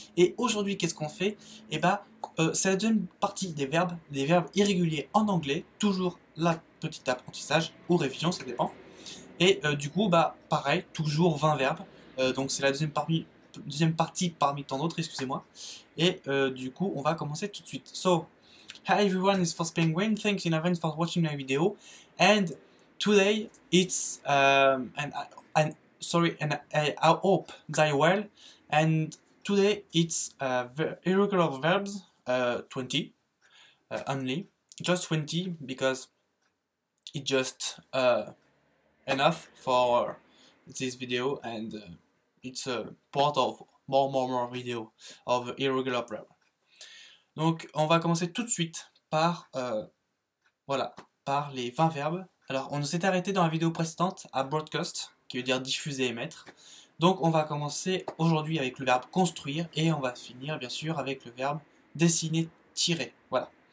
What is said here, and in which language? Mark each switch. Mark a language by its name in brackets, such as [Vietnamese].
[French] Et aujourd'hui qu'est-ce qu'on fait? Et c'est la deuxième partie des verbes irréguliers en anglais, toujours la petite apprentissage ou révision, ça dépend. Et du coup, pareil, toujours 20 verbes, donc c'est la deuxième partie parmi tant d'autres, excusez-moi. Et du coup, on va commencer tout de suite. [English] So, hi everyone, it's Force Penguin, thanks in advance for watching my video. And today it's and I hope that well. And today it's irregular verbs 20 only, just 20 because it's just enough for this video, and it's a part of more video of irregular verb. [French] Donc on va commencer tout de suite par par les 20 verbes. Alors, on s'est arrêté dans la vidéo précédente à broadcast, qui veut dire diffuser, émettre. Donc, on va commencer aujourd'hui avec le verbe construire, et on va finir, bien sûr, avec le verbe dessiner, tirer. Voilà.